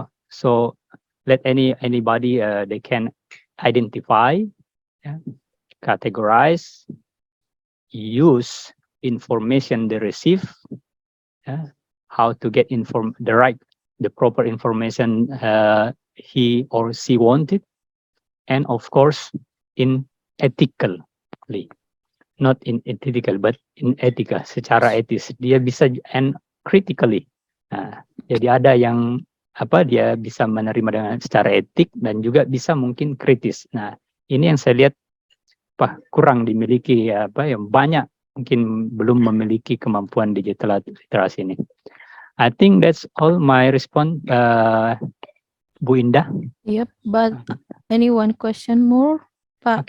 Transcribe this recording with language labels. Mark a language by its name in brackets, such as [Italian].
[English] So let anybody they can identify, categorize, use information they receive, how to get the proper information he or she wanted, and of course in ethically, not in ethical but in etika, [Indonesian] secara etis dia bisa, [English] and critically. [Indonesian] Jadi ada yang dia bisa menerima dengan secara etik dan juga bisa mungkin kritis. Nah, ini yang saya lihat kurang dimiliki yang banyak mungkin belum memiliki kemampuan digital literasi ini. [English] I think that's all my response, Bu Indah. Yep, but anyone question more, Pak?